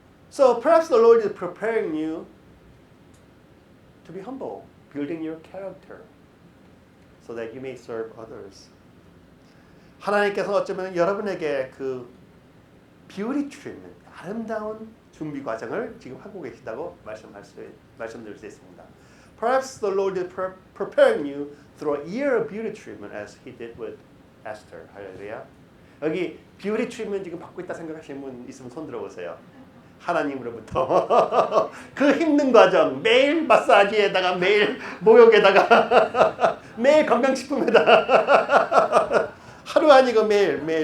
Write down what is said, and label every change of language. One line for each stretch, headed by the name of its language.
English: So perhaps the Lord is preparing you to be humble, building your character so that you may serve others.
Korean: 하나님께서 어쩌면 여러분에게 그 beauty treatment, 아름다운 준비 과정을 지금 하고 계시다고 말씀드릴 수 있습니다.
English: Perhaps the Lord is preparing you through a year of beauty treatment as He did with Esther.
Korean: 할렐루야. 여기 beauty treatment 지금 받고 있다 생각하시는 분 있으면 손 들어보세요. 하나님으로부터 그 힘든 과정, 매일 마사지에다가 매일 목욕에다가 매일 건강식품에다가 하루 아니고 매일.